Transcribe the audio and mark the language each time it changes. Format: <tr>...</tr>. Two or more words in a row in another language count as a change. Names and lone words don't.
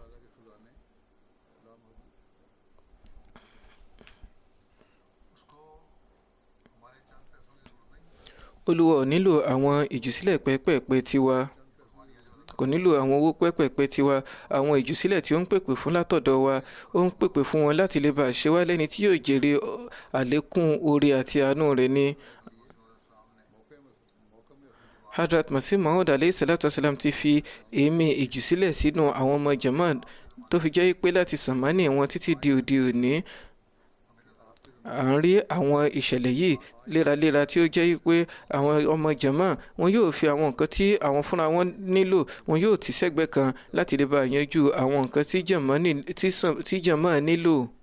<yo>Olúwa ò nílò àwọn ìjùsílẹ̀ pẹ́pẹ́pẹ́ tiwa, kò nílò àwọn owó pẹ́pẹ́pẹ́ tiwa. Àwọn ìjùsílẹ̀ tí ó ń pèpè fún látọ̀dọ̀ wa, ó ń pèpè fún wọn láti lè bá ṣe wá lẹ́ni tí yóò jèrè àlékún oore àti àánú rẹ̀ ni. Hadrat Masih Maud</yo> <ar>عليه الصلاة والسلام</ar> <yo>ti fi èémí ìjùsílẹ̀ sínú àwọn ọmọ jamaat tó fi jẹ́ pé láti sàmánì wọn títí di òde òní. À ń rí àwọn ìṣẹ̀lẹ̀ yìí léraléra tí ó jẹ́ pé àwọn ọmọ jàmáà wọn yóò fi àwọn nǹkan tí àwọn fúnra wọn nílò, wọn yóò tì sẹ́gbẹ̀ẹ́ kan láti lè bá yanjú àwọn nǹkan tí jàmáà nílò.</yo>